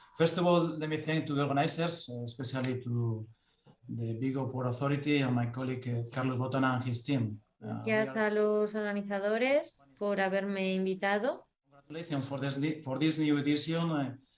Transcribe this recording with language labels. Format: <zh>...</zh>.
<en>First of all, let me thank to the organizers, especially to the Vigo Port Authority and my colleague Carlos Botana and his team.</en> <es>Gracias a los organizadores por haberme invitado.</es> <en>Congratulations for this new edition.</en>